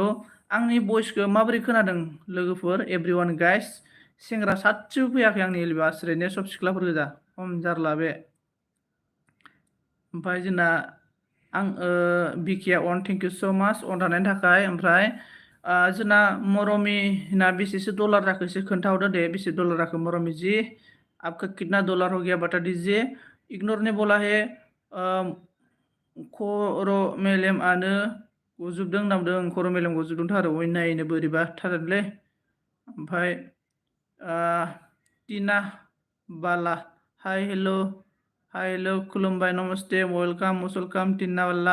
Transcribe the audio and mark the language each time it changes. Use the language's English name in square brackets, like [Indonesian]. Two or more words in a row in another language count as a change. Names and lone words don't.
[Bodo] आंनि भइसखौ माबोरै खोनादों लोगोफोर? [English] everyone guys [Bodo] सेंग्रा सासेबो फैयाखै आंनि एलिबास ओरैनो सब सिख्लाफोर गोजा। खम जारला बे। ओमफ्राय जोंना बिकेआ अन [English] thank you so much [Bodo] अन थानायनि थाखाय। ओमफ्राय जोंना मरमिना बेसेसो डलार जाखो एसे खोन्थाहरदो दे। बेसे डलार जाखो मरमि जी? [Hindi] आपका कितना डलार हो गया बता दीजिए। [Bodo] इगनर [Hindi] ने बोला है [Bodo] खर' मेलेमानो गजोबदों होनना बुंदों। खर' मेलेम गजोबदोंथ' आरो अयनायनो बोरैबा थारलै। ओमफ्राय टिना बाला [English] hi hello' [Bodo] खुलुमबाय नमस्ते वेलकाम टिना बाला।